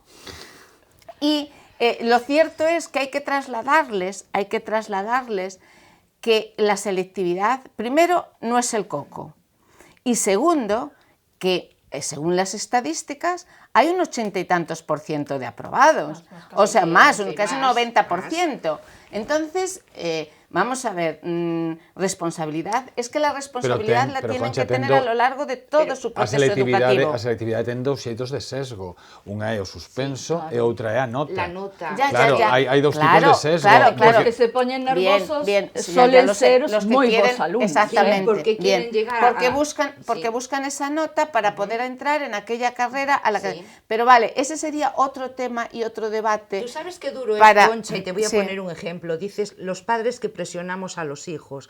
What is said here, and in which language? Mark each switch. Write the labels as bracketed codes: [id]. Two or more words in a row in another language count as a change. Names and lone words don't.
[es] Y lo cierto es que hay que trasladarles que la selectividad, primero, no es el coco, y segundo, que según las estadísticas, hay un 80 y tantos % de aprobados, o sea, más, casi un 90%. Entonces, vamos a ver, responsabilidad, es que la responsabilidad la tienen que tener a lo largo de todo su proceso educativo. [gl] A selectividade ten dous xeitos de sesgo. Unha é o suspenso e outra é a nota. [es] La nota. [gl] Claro, hai dous tipos de sesgo. [es] Los que se ponen nerviosos suelen ser muy bons alumnos. Exactamente. Porque quieren llegar porque buscan esa nota para poder entrar en aquella carrera a la que... Pero vale, ese sería otro tema y otro debate. Tú sabes qué duro es, Concha, y te voy a poner un ejemplo. Dices, los padres que presionamos a los hijos.